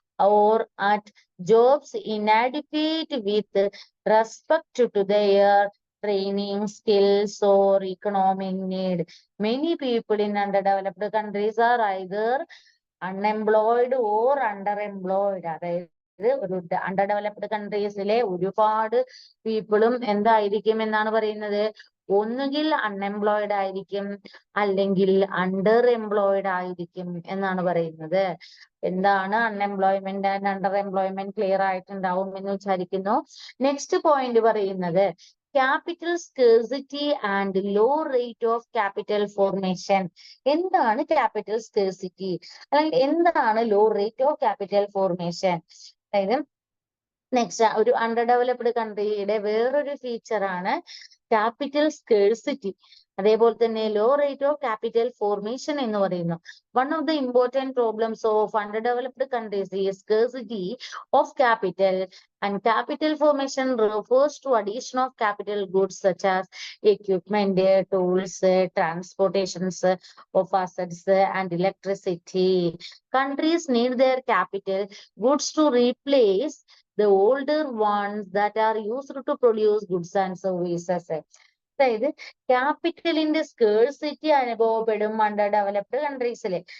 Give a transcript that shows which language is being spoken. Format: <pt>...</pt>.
<en>or at jobs inadequate with respect to their training, skills, or economic need. Many people in underdeveloped countries are either unemployed or underemployed.</en> <ml>അതായത് ഒരു അണ്ടർഡെവലപ്ഡ് കൺട്രീസിലെ ഒരുപാട് പീപ്പിളും എന്തായിരിക്കും എന്നാണ് പറയുന്നത്, ഒന്നുകിൽ unemployed ആയിരിക്കും അല്ലെങ്കിൽ അണ്ടർ എംപ്ലോയിഡ് ആയിരിക്കും എന്നാണ് പറയുന്നത്. എന്താണ് unemployment and under employment clear ആയിട്ടുണ്ടാവും എന്ന് വിചാരിക്കുന്നു.</ml> <en>next point</en> <ml>പറയുന്നത്</ml> <en>Capital scarcity and low rate of capital formation.</en> <ml>എന്താണ് ക്യാപിറ്റൽ സ്കേഴ്സിറ്റി അല്ലെങ്കിൽ എന്താണ് law rate of capital formation? അതായത് നെക്സ്റ്റ് ഒരു അണ്ടർഡെവലപ്ഡ് കൺട്രിയുടെ വേറൊരു ഫീച്ചറാണ് ക്യാപിറ്റൽ സ്കേഴ്സിറ്റി. അതേപോലെ തന്നെ law rate of capital formation എന്ന് പറയുന്നു.</ml> <en>One of the important problems of underdeveloped countries is scarcity of capital, and capital formation refers to addition of capital goods such as equipment, tools, transportations of assets, and electricity. Countries need their capital goods to replace the older ones that are used to produce goods and services.</en> <ml>അതായത് ക്യാപിറ്റലിന്റെ scarcity അനുഭവപ്പെടും under developed കൺട്രീസില്.</ml>